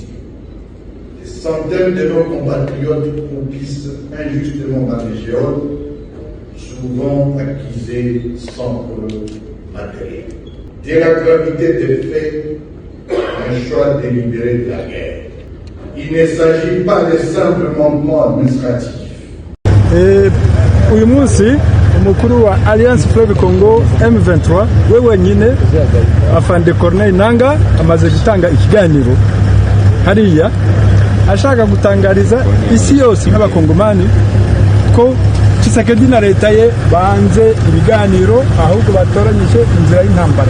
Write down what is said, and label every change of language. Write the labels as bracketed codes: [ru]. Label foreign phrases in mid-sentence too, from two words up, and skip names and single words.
[fr] Des centaines de nos compatriotes croupissent injustement dans les geôles, souvent accusés sans preuve matérielle. Dès la gravité des faits, un choix délibéré de la guerre. Il ne s'agit pas de simples manquements administratifs. [rw] Uyu munsi umukuru wa Alliance Fleuve Congo M23 we wenyine afande Corneille Nangaa amaze gutanga ikiganiro hariya ashaka gutangariza isi yose n'abakongomani ko Tshisekedi na leta ye banze ibiganiro ahubwo batoranyije inzira y'intambara.